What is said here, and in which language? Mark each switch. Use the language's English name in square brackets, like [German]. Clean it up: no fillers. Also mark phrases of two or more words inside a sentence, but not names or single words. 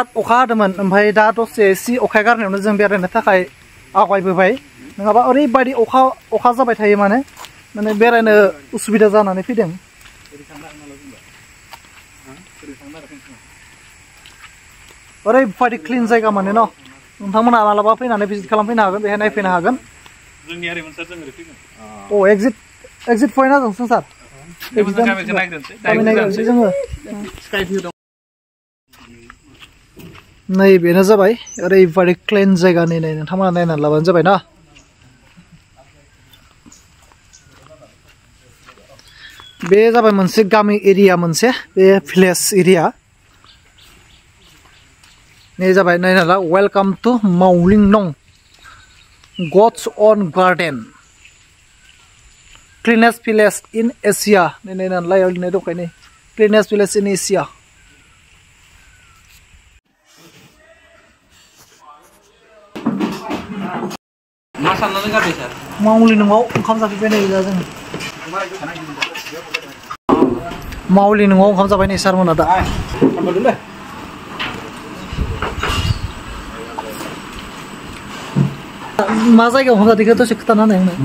[Bodo] अखा हादोंमोन ओमफ्राय दा दसे एसे अखा गारनायावनो जों बेरायनो थाखाय आवगायबोबाय नङाबा ओरैबायदि अखा जाबाय थायो माने बेरायनो उसुबिदा जानानै फैदों। ओरैबायदि क्लिन जायगा माने न' नोंथांमोना मालाबा फैनानै भिजिट खालामफैनो हागोन बेहाय नायफैनो हागोन। [English] Oh, exit point [Bodo] ना जों सार नै बेनो जाबाय ओरैबायदि क्लिन जायगा नै नोंथांमोना नायनानै लाबानो जाबाय ना। बे जाबाय मोनसे गामि एरिया मोनसे बे भिलेज एरिया नै जाबाय नायना ला [English] welcome to [Bodo] मावलिं नं [English] God's own garden cleanest village in Asia [Bodo] नै नालाय ओरैनो दंखायो नै [English] cleanest village in Asia। [Bodo] मा साननानै गारबाय सार मावलिं नङाव ओंखाम जाफैबाय नै दा जों मावलिं नङाव ओंखाम जाबाय नै सारमोना दा मा जायगायाव ओंखाम जादोंखौ दसे खोन्थाना होनाय आंनो।